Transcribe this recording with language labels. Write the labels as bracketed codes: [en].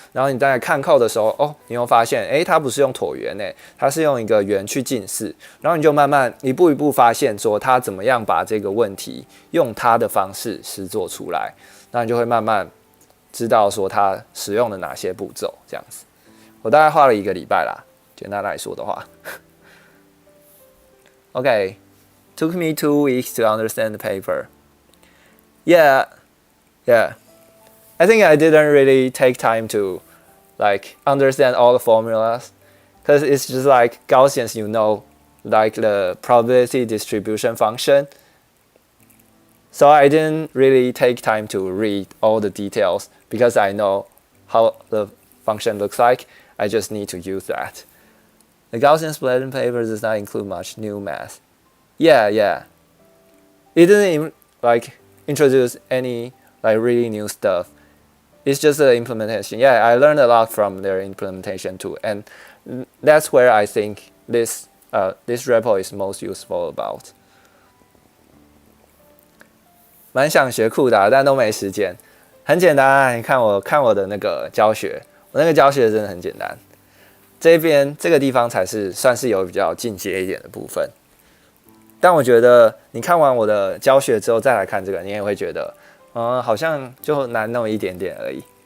[zh] 然后你在看code的时候，你会发现，它不是用椭圆它是用一个圆去近似，然后你就慢慢一步一步发现说，它怎么样把这个问题用它的方式实做出来，那你就会慢慢知道说它使用了哪些步骤，这样子。我大概花了1个礼拜啦，简单来说的话。 [en] Okay, took me 2 weeks to understand the paper. Yeah. I think I didn't really take time to understand all the formulas, because it's just like Gaussians, like the probability distribution function. So I didn't really take time to read all the details because I know how the function looks like. I just need to use that. The Gaussian splitting paper does not include much new math. Yeah. It didn't introduce any really new stuff. It's just the implementation. Yeah, I learned a lot from their implementation too, and that's where I think this repo is most useful about. [zh] 蛮想学酷的，但都没时间。很简单啊，你看我的那个教学，我那个教学真的很简单。这个地方才是算是有比较进阶一点的部分。但我觉得你看完我的教学之后再来看这个，你也会觉得，好像就难那么一点点而已。